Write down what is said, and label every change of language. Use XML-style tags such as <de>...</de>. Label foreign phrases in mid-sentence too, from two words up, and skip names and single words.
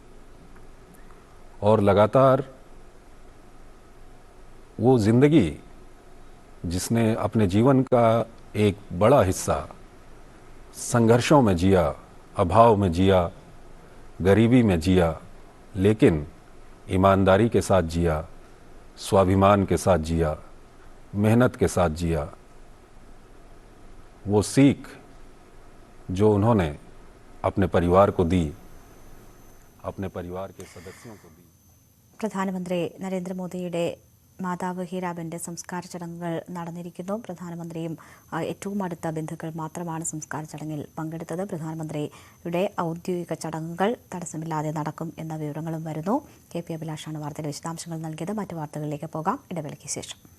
<hi>और लगातार वो जिंदगी जिसने अपने जीवन का एक बड़ा हिस्सा संघर्षों में जिया, अभाव में जिया, गरीबी में जिया, लेकिन ईमानदारी के साथ जिया, स्वाभिमान के साथ जिया, मेहनत के साथ जिया, वो सीख जो उन्होंने अपने परिवार को दी, अपने परिवार के सदस्यों को दी।</hi> <ml>പ്രധാനമന്ത്രി നരേന്ദ്രമോദിയുടെ മാതാവ് ഹീരാബെന്റെ സംസ്കാര ചടങ്ങുകൾ നടന്നിരിക്കുന്നു. പ്രധാനമന്ത്രിയും ഏറ്റവും അടുത്ത ബന്ധുക്കൾ മാത്രമാണ് സംസ്കാര ചടങ്ങിൽ പങ്കെടുത്തത്. പ്രധാനമന്ത്രിയുടെ ഔദ്യോഗിക ചടങ്ങുകൾ തടസ്സമില്ലാതെ നടക്കും എന്ന വിവരങ്ങളും വരുന്നു. കെ പി അഭിലാഷാണ് വാർത്തയുടെ വിശദാംശങ്ങൾ നൽകിയത്. മറ്റു വാർത്തകളിലേക്ക് പോകാം, ഇടവേളയ്ക്ക് ശേഷം.</ml>